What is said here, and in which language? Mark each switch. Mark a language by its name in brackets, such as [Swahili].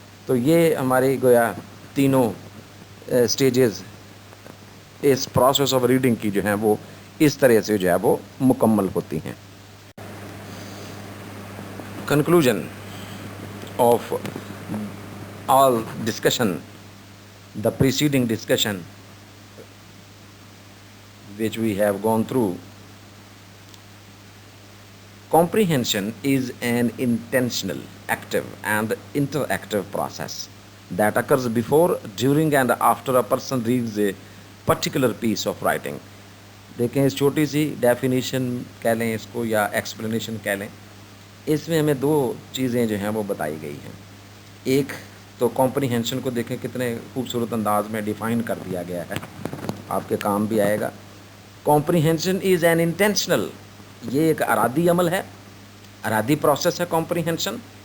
[Urdu] تو یہ ہماری گویا تینوں stages اس process of reading کی جو ہیں وہ اس طرح سے جو ہے وہ مکمل ہوتی ہیں. [English] Conclusion of all discussion, the preceding discussion which we have gone through, comprehension is an intentional, active and interactive process that occurs before, during and after a person reads a particular piece of writing. [Urdu] دیکھیں اس چھوٹی سی definition کہہ لیں اس کو یا explanation کہہ لیں، اس میں ہمیں دو چیزیں جو ہیں وہ بتائی گئی ہیں. ایک تو کمپریہنشن کو دیکھیں کتنے خوبصورت انداز میں ڈیفائن کر دیا گیا ہے، آپ کے کام بھی آئے گا. [English] comprehension is an intentional, [Urdu] یہ ایک ارادی عمل ہے، ارادی پروسیس ہے کمپریہنشن.